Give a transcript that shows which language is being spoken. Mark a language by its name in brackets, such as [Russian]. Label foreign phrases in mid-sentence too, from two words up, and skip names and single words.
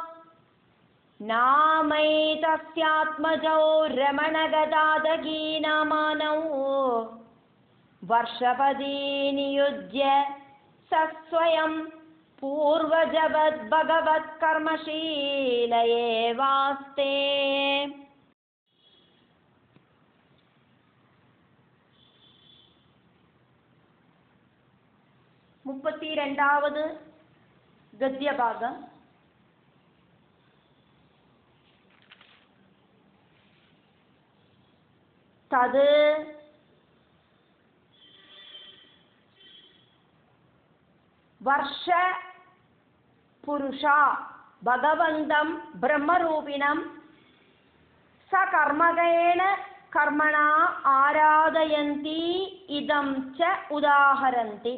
[Sanskrit] नामैतस्यात्मजौ रमणगदादगीनामानौ वर्षपदी नियुज्य स स्वयं पूर्वजवद् भगवत् कर्मशील एवास्ते [Malayalam] മുപ്പത്തിരണ്ടാമത് ഗദ്യഭാഗം. [Sanskrit] തത് വർഷ പുരുഷ ഭഗവന്തം ബ്രഹ്മരൂപിണം സകർമ്മകേണ കർമ്മണ ആരാധയന്തി ഇദം ച ഉദാഹരന്തി.